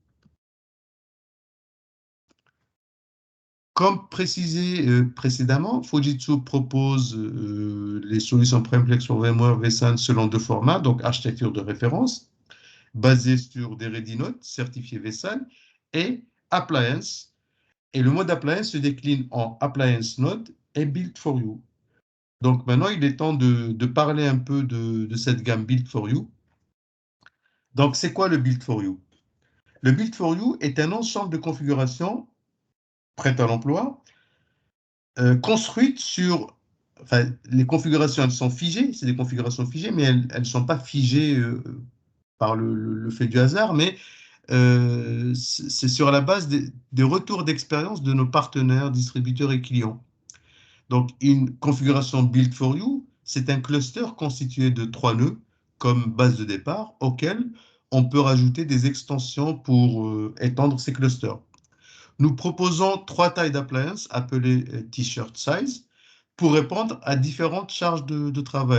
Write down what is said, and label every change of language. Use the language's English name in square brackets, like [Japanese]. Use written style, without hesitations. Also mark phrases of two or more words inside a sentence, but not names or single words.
[French] Comme précisé précédemment, Fujitsu propose les solutions Premplex sur VMware vSAN selon 2 formats, donc architecture de référence basé sur des [English] ready notes [French] certifiés vSAN et appliance. Et le mode appliance se décline en [English] appliance node [French] et [English] build for you. [French] Donc maintenant, il est temps de parler un peu de cette gamme [English] build for you. [French] Donc, c'est quoi le [English] build for you? [French] Le [English] build for you [French] est un ensemble de configurations prêtes à l'emploi, construites sur. Enfin, les configurations, elles sont figées, c'est des configurations figées, mais elles ne sont pas figées par le fait du hasard, mais c'est sur la base des retours d'expérience de nos partenaires, distributeurs et clients. Donc, une configuration [English] build for you, [French] c'est un cluster constitué de 3 nœuds comme base de départ auquel on peut rajouter des extensions pour étendre ces clusters. Nous proposons 3 tailles d'appliance appelées [English] t-shirt size [French] pour répondre à différentes charges de travail.